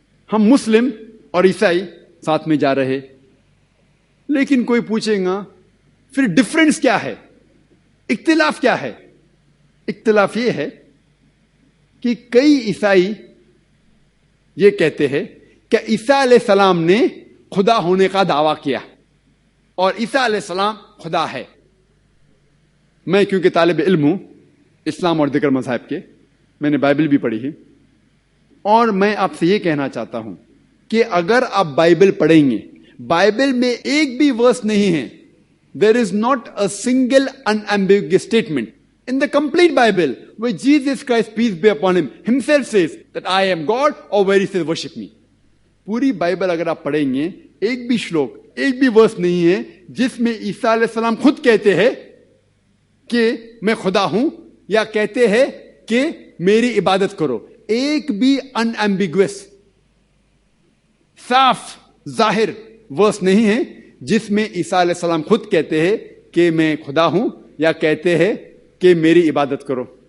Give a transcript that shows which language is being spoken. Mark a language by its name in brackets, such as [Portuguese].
[Urdu] ہم مسلم اور عیسائی ساتھ میں جا رہے. لیکن کوئی پوچھے گا پھر ڈفرنس کیا ہے، اختلاف کیا ہے؟ اختلاف یہ ہے کہ کئی عیسائی یہ کہتے ہیں کہ عیسیٰ علیہ السلام نے خدا ہونے کا دعویٰ کیا اور عیسیٰ علیہ السلام خدا ہے. میں کیونکہ طالب علم ہوں اسلام اور دیگر مذاہب کے، میں نے بائبل بھی پڑھی ہے، اور میں آپ سے یہ کہنا چاہتا ہوں کہ اگر آپ بائبل پڑھیں گے، بائبل میں ایک بھی ورس نہیں ہے. [English] There is not a single unambiguous statement in the complete Bible where Jesus Christ, peace be upon him, himself says that I am God or where he says worship me. [Urdu] پوری Bible اگر آپ پڑھیں گے ایک بھی شلوک، ایک بھی ورس نہیں ہے جس میں عیسیٰ علیہ السلام خود کہتے ہیں کہ میں خدا ہوں یا کہتے ہیں کہ میری عبادت کرو. ایک بھی انایمبیگوس صاف ظاہر ورس نہیں ہے جس میں عیسیٰ علیہ السلام خود کہتے ہیں کہ میں خدا ہوں یا کہتے ہیں کہ میری عبادت کرو.